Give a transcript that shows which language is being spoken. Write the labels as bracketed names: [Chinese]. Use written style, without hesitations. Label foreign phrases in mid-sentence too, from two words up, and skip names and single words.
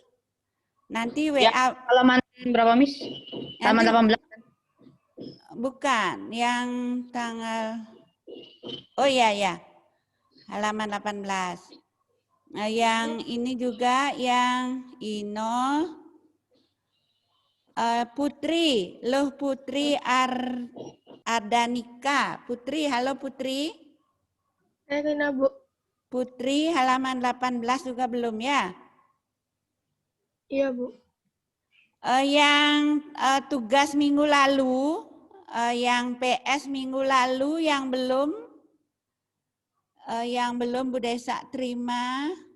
[Indonesian] Nanti WA. Ya, halaman berapa Miss? Halaman 18. Bukan, yang tanggal. Oh iya ya. Halaman 18. Nah, yang ini juga yang Ino Putri, Putri Ardanika. Putri, halo Putri. Dena, Bu. Putri halaman 18 juga belum ya? Iya, Bu. Yang tugas minggu lalu, yang PS minggu lalu yang belum Bu Desa terima.